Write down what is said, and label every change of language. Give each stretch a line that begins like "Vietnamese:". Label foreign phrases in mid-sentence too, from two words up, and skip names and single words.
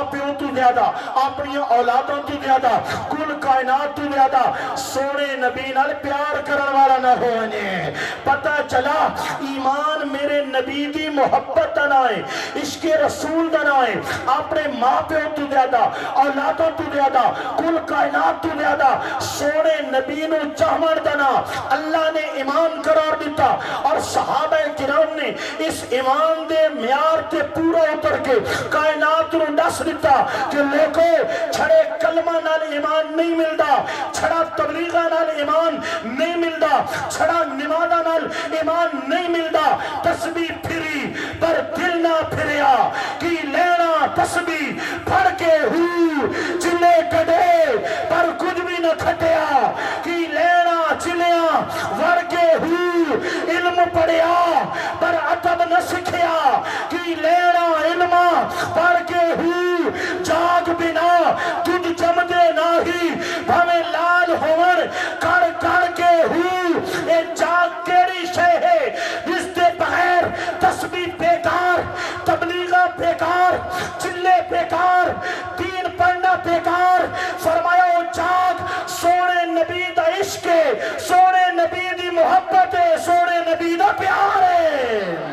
Punjabi: پیو تو زیادہ اپنی اولادوں تو زیادہ کل کائنات تو زیادہ سونے نبی نال پیار کرن والا نہ ہونے پتہ چلا ایمان میرے نبی دی محبت دنائے عشق رسول دنائے اپنے ماں پیو تو زیادہ اولادوں تو زیادہ کل کائنات تو زیادہ سونے نبی نو چاہمن دنا اللہ نے ایمان قرار دیتا اور صحابہ کرام نے اس ایمان دے معیار تے پورا اتر کے کائنات نو دس دیتا کہ لوگوں چھڑے کلمہ نال ایمان نہیں ملدا چھڑا تبلیغہ نال ایمان نہیں ملدا چھڑا نمازہ نال ایمان نہیں ملدا تسبیح پھری پر دل نہ پھریا کی لینا تسبیح پھڑ کے چلے کڑے پر کچھ بھی نہ کھٹیا کی لینا چلیا ور کے علم پڑھیا پر ادب نہ سکھیا کی لینا علم پڑھ کے جاگ بنا تجھ جمدے ناہی بھویں لال ہون کڑ کڑ کے اے جاگ کیڑی شے ہے جس دے بغیر تسبیح بیکار تبلیغہ بیکار چلے بیکار دین پڑھنا بیکار فرمایا او جاگ سونے نبی دا عشق ہے سونے نبی دی محبت ہے سونے نبی دا پیار ہے